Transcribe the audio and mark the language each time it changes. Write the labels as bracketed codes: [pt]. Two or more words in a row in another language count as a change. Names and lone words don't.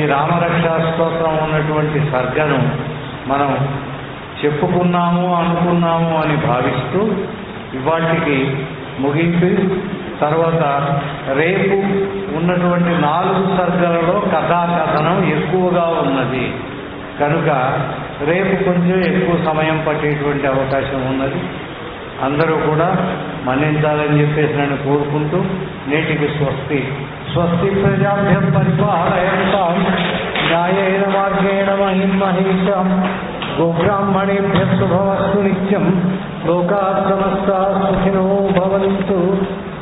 [te] రామరక్షా స్తోత్రం ఉన్నటువంటి సర్గను మనం చెప్పుకున్నాము, అనుకున్నాము అని భావిస్తూ ఇవాటికి ముగింపి తర్వాత రేపు ఉన్నటువంటి 4 సర్గలలో కథాకథనం ఎక్కువగా ఉన్నది కనుక రేపు కొంచెం ఎక్కువ సమయం పట్టేటువంటి అవకాశం ఉన్నది. అందరూ కూడా మన్నించాలని చెప్పేసి నన్ను కోరుకుంటూ నేటికి స్వస్తి. [sa] స్వస్తి ప్రజాభ్యం పరిపాలయంతాం న్యాయేన మార్గేణ మహిం మహేషాం గోబ్రాహ్మణేభ్యः శుభమస్తు నిత్యం. లోకాః సమస్తాః సుఖినో భవంతు.